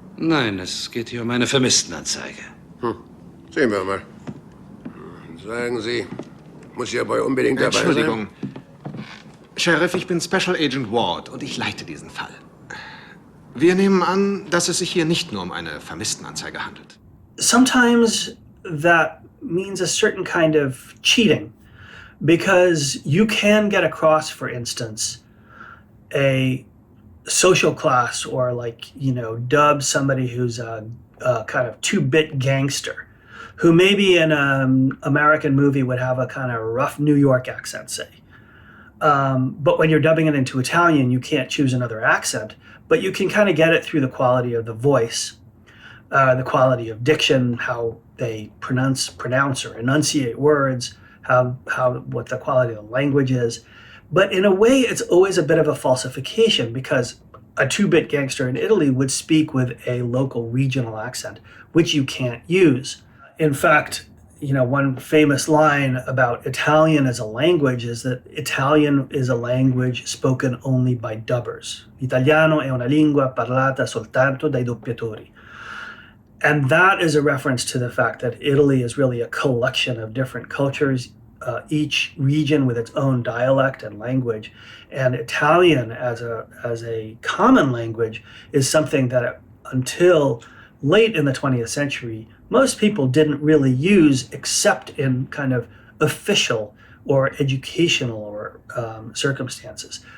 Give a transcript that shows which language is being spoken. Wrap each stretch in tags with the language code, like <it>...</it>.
<de>Nein, es geht hier um eine Vermisstenanzeige. Sehen wir mal. Sagen Sie, muss hierbei unbedingt dabei sein? Entschuldigung. Sheriff, ich bin Special Agent Ward und ich leite diesen Fall. Wir nehmen an, dass es sich hier nicht nur um eine Vermisstenanzeige handelt.</de> <en>Sometimes that means a certain kind of cheating, because you can get across, for instance, a social class, or dub somebody who's a kind of 2-bit gangster, who maybe in an American movie would have a kind of rough New York accent, say. But when you're dubbing it into Italian, you can't choose another accent, but you can kind of get it through the quality of the voice, the quality of diction, how they pronounce or enunciate words, what the quality of the language is. But in a way, it's always a bit of a falsification, because a 2-bit gangster in Italy would speak with a local regional accent, which you can't use. In fact, one famous line about Italian as a language is that Italian is a language spoken only by dubbers.</en> <it>L'italiano è una lingua parlata soltanto dai doppiatori.</it> <en>And that is a reference to the fact that Italy is really a collection of different cultures, each region with its own dialect and language. And Italian as a common language is something that until late in the 20th century, most people didn't really use except in kind of official or educational or circumstances.</en>